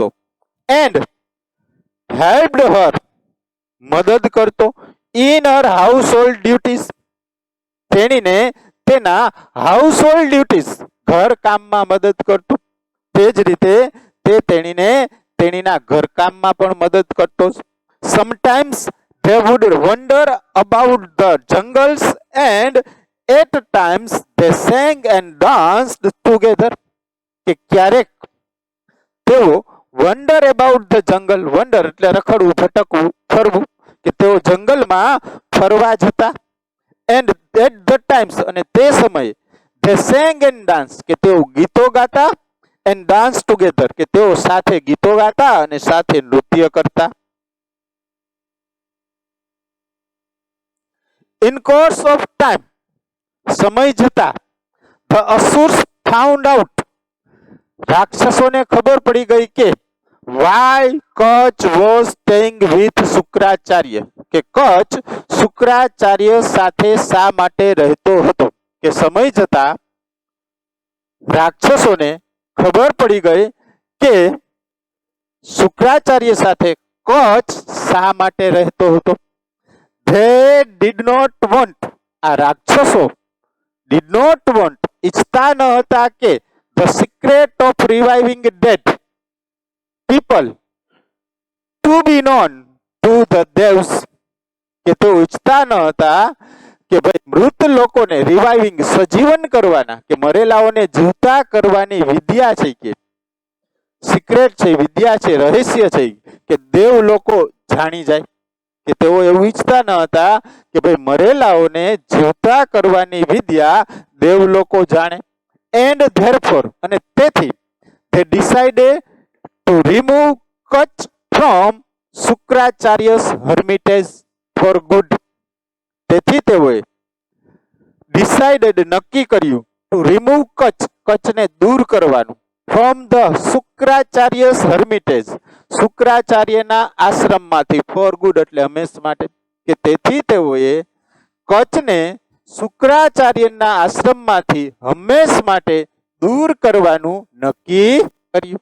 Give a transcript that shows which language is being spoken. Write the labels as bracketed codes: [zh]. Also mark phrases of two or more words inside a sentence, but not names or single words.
[en] And helped her [gu] મદદ કરતો [en] in her house hold duties [gu] તેણીને તેના [en] house hold duties [gu] ઘર કામમાં મદદ કરતો. તે જ રીતે તે તેણીને તેણીના ઘરકામમાં પણ મદદ કરતો. [en] સમટાઇમ્સ they would wander about the jungles and at times they sang and danced together [gu] કે ક્યારેક તેઓ [en] wander about the jungle, વન્ડર [gu] એટલે રખડવું, ભટકવું, ફરવું કે તેઓ જંગલમાં ફરવા જતા. [en] And at the times [gu] અને તે સમયે [en] they sang and danced [gu] કે તેઓ ગીતો ગાતા. [en] And dance together [gu] કે તેઓ સાથે ગીતો ગાતા અને સાથે નૃત્ય કરતા. [en] In course of time [gu] સમય જતા [en] the asurs found out [gu] રાક્ષસોને ખબર પડી ગઈ કે [en] why કચ્છ was staying with શુક્રાચાર્ય [gu] કે કચ્છ શુક્રાચાર્ય સાથે શા માટે રહેતો હતો. કે સમય જતા રાક્ષસોને ખબર પડી ગઈ કે શુક્રાચાર્ય સાથે કચ્છ શા માટે રહેતો હતો. [en] They did not want [gu] આ રાક્ષસો [en] did not want [gu] ઈચ્છતા ન હતા કે [en] the secret of reviving dead people to be known to the devs [gu] કે તેઓ ઈચ્છતા ન હતા કે ભાઈ મૃત લોકોને રિવાઇવિંગ સજીવન કરવાના કે મરેલાઓને જીવતા કરવાની વિદ્યા છે કે સિક્રેટ છે, વિદ્યા છે, રહસ્ય છે કે દેવ લોકો જાણી જાય કે તેઓ એવું ઈચ્છતા ન હતા કે ભાઈ મરેલાઓને જીવતા કરવાની વિદ્યા દેવ લોકો જાણે. [en] And therefore [gu] અને તેથી [en] they decided to remove Kutch from શુક્રાચાર્ય's hermitage for good [gu] તેથી તેઓએ ડિસાઇડેડ નક્કી કર્યું [en] to remove [gu] કચ્છને દૂર કરવાનું [en] from the Shukracharya's hermitage [gu] શુક્રાચાર્યના આશ્રમમાંથી [en] for good [gu] એટલે હંમેશ માટે કે તેથી તેઓએ કચ્છને શુક્રાચાર્યના આશ્રમમાંથી હંમેશ માટે દૂર કરવાનું નક્કી કર્યું.